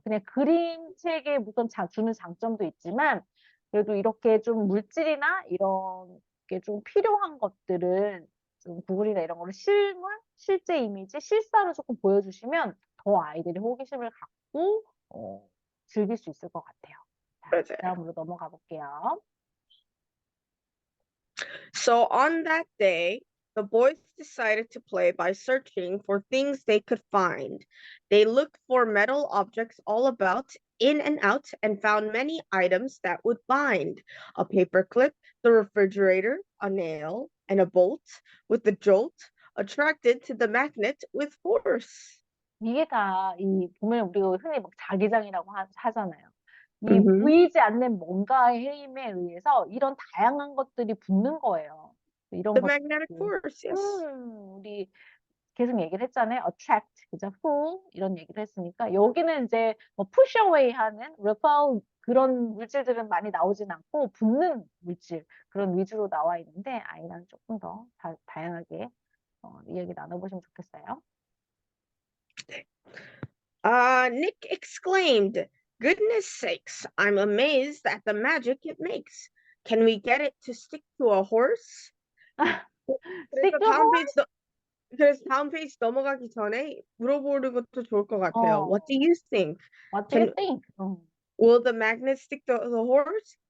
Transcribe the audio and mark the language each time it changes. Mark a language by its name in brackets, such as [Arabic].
[Korean] 그냥 그림책에 무슨 주는 장점도 있지만 그래도 이렇게 좀 물질이나 이런 게 좀 필요한 것들은 좀 구글이나 이런 거를 실물, 실제 이미지, 실사로 조금 보여주시면 더 아이들이 호기심을 갖고 즐길 수 있을 것 같아요. 자, 맞아요. 다음으로 넘어가 볼게요. [English] So on that day, the boys decided to play by searching for things they could find. They looked for metal objects all about, in and out, and found many items that would bind a paper clip, the refrigerator, a nail, and a bolt with the jolt attracted to the magnet with force. [Korean] 이게 다 보면 우리가 흔히 막 자기장이라고 하잖아요. 이 Mm-hmm. 보이지 않는 뭔가의 힘에 의해서 이런 다양한 것들이 붙는 거예요. 이런 [English] The magnetic [Korean] 것들. [English] force, yes. [Korean] 우리 계속 얘기를 했잖아요. attract, 그죠? pull 이런 얘기를 했으니까 여기는 이제 뭐 push away 하는 repel 그런 물질들은 많이 나오진 않고 붙는 물질 그런 위주로 나와 있는데 아이랑 조금 더 다양하게 이야기 나눠보시면 좋겠어요. [English] Nick exclaimed, "Goodness sakes, I'm amazed at the magic it makes. Can we get it to stick to a horse?" stick [Korean] 그래서 [English] to horse? [Korean] 그래서 다음 페이지 넘어가기 전에 물어보는 것도 좋을 것 같아요. [English] What do 어, you think? what do you think? will the magnet stick to the horse?